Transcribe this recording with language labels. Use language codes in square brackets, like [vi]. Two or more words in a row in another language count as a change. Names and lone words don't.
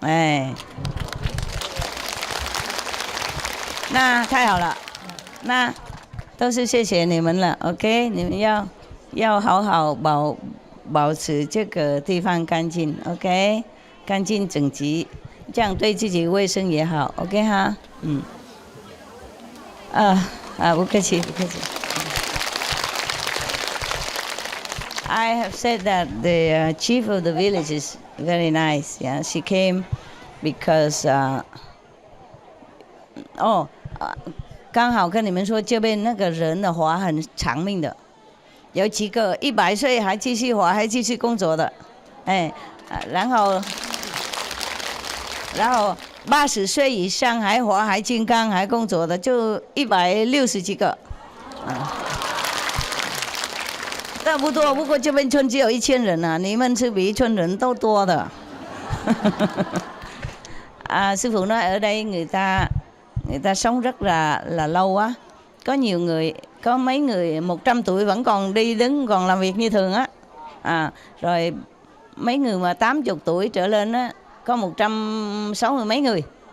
[zh] 那太好了，那都是谢谢你们了 ，OK， 你们要好好保持这个地方干净 ，OK， 干净整齐，这样对自己卫生也好 ，OK 哈，不客气，不客气。 [en] I have said that the chief of the village is very nice. Yeah, she came because [zh] 刚好跟你们说这边那个人的话很长命的。有几个100岁还继续活，还继续工作的，然后80岁以上还活还健康还工作的就160几个，那不多。不过这边村只有1000人啊，你们是比村人都多的。 [vi] Sư phụ nói ở đây người ta sống rất là lâu á, có nhiều người, có mấy người 100 tuổi vẫn còn đi đứng còn làm việc như thường á, rồi mấy người mà 80 tuổi trở lên á có 160 mấy người.